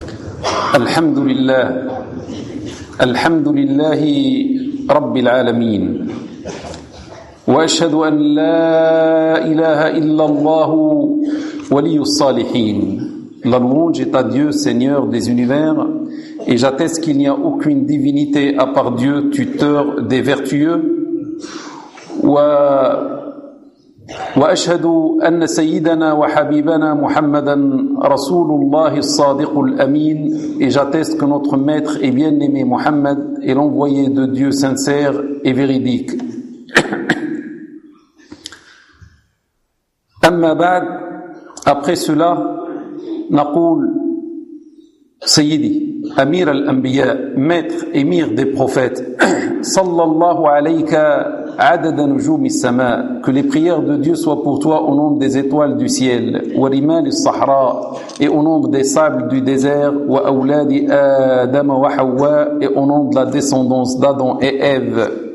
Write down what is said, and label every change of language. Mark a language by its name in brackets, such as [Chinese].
[Arabic] الحمد لله، الحمد لله رب العالمين، وأشهد أن لا إله إلا الله ولي الصالحين. [French] La louange est à Dieu, Seigneur des univers, et j'atteste qu'il n'y a aucune divinité à part Dieu, tuteur des vertueux. [Arabic] وأشهد أن سيدنا وحبيبنا محمدا رسول الله الصادق الأمين. [French] Et j'atteste que notre maître et bien-aimé Mohammed est l'envoyé de Dieu sincère et véridique. [Arabic] أما بعد, [French] après cela, [Arabic] نقول سيدي أمير الأنبياء, [French] maître émir des prophètes, [Arabic] صلى الله عليك عدد نجوم السماء, [French] que les prières de Dieu soient pour toi au nombre des étoiles du ciel, [Arabic] ورمال الصحراء, [French] et au nombre des sables du désert, [Arabic] وأولاد آدم وحواء, [French] et au nombre de la descendance d'Adam et Ève.